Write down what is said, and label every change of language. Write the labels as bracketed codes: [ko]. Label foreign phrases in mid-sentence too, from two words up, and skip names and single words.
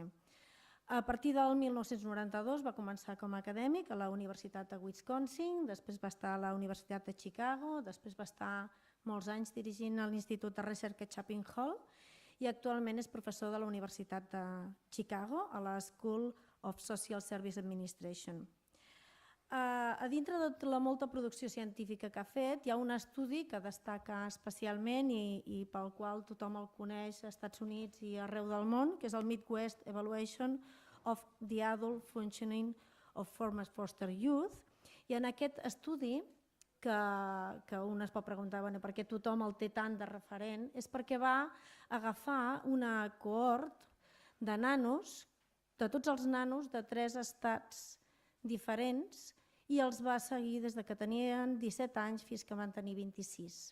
[ca] A partir del 1992 va començar com a acadèmic a la Universitat de Wisconsin, després va estar a la Universitat de Chicago, després va estar molts anys dirigint l'Institut de Recerca Chapin Hall i actualment és professor de la Universitat de Chicago a la School of Social Service Administration. A dintre de la molta producció científica que ha fet, hi ha un estudi que destaca especialment i pel qual tothom el coneix als Estats Units i arreu del món, que és el Midwest Evaluation of the Adult Functioning of Former Foster Youth. I en aquest estudi, que un es pot preguntar per què tothom el té tant de referent, és perquè va agafar una cohort de nanos, de tots els nanos de 3 estats diferents, i els va seguir des que tenien 17 anys fins que van tenir 26.